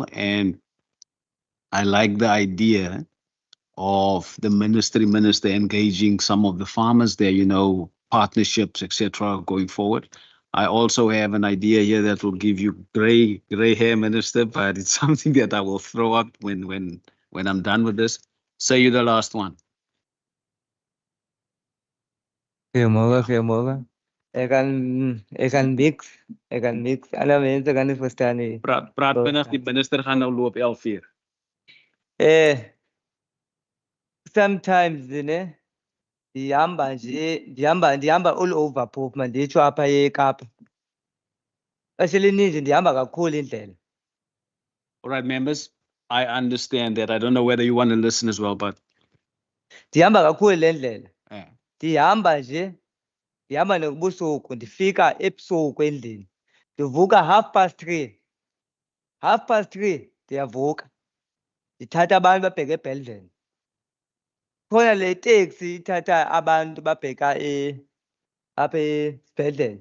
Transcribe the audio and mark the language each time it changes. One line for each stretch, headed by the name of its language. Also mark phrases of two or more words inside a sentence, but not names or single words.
English: And I like the idea of the minister engaging some of the farmers there, you know, partnerships, etc., going forward. I also have an idea here that will give you gray hair, Minister, but it's something that I will throw out when I'm done with this. Say you the last one.
Afrikaans: Goeiemôre. Ek kan niks. Alle mense kan nie verstaan nie. Praat vinnig, die minister gaan nou loop 11:00.
Xhosa: Sometimes ndihamba
English: all over
Xhosa: phofu manditsho apha eKapa. Xesha elininzi ndihamba kakhulu indlela.
English: All right, members, I understand that. I don't know whether you want to listen as well, but
Xhosa: Ndihamba kakhulu le ndlela. Ndihamba nobusuku ndifika ebusuku endlini. Ndivuka 3:30. 3:30 ndiyavuka. Ndithatha abantu babheka eBellville. Khona le taxi ithatha abantu babheka apha eSibhedlele.